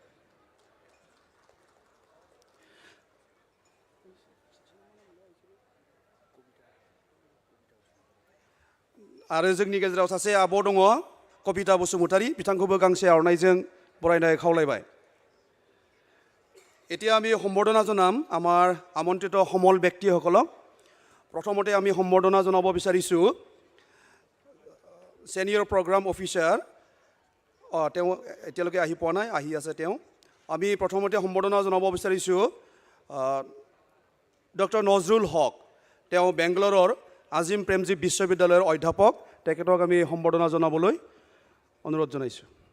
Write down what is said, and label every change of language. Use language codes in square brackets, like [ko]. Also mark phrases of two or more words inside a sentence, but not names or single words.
[brx] आरो जोंनि गेजेराव सासे आब' दङ कबिता बसुमतारी बिथांखौबो गांसे आर'नाइजों बरायनो खावलायबाय [as] এতিয়া আমি সম্বৰ্ধনা জনাম আমাৰ আমন্ত্ৰিত সমল ব্যক্তিসকলক প্ৰথমতে আমি সম্বৰ্ধনা জনাব বিচাৰিছোঁ [en] Senior Program Officer [as] তেওঁ এতিয়ালৈকে আহি পোৱা নাই আহি আছে তেওঁ আমি প্ৰথমতে সম্বৰ্ধনা জনাব বিচাৰিছোঁ ডক্টৰ নজৰুল হক তেওঁ বেংগলোৰৰ আজিম প্ৰেমজী বিশ্ববিদ্যালয়ৰ অধ্যাপক তেখেতক আমি সম্বৰ্ধনা জনাবলৈ অনুৰোধ জনাইছোঁ